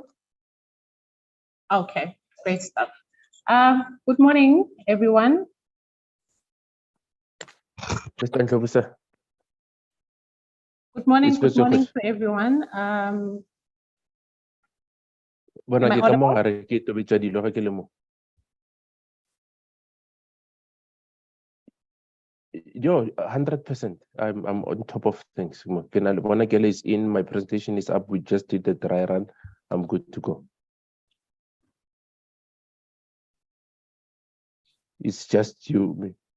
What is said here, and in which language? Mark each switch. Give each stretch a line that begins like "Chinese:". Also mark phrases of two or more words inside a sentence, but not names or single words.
English: Okay, great stuff. Good morning, everyone. Mr. Ndlovu. Good morning, It's good Mr. morning Chris. to everyone.
Tswana: Bona
English: Am I
Tswana: ke ka mo
English: audible?
Tswana: gare ke tobetsa dilo ga ke le mo.
English: Yo, 100%. I'm on top of things. Bona Kele is in, my presentation is up. We just did the dry run. I'm good to go. It's just you, me.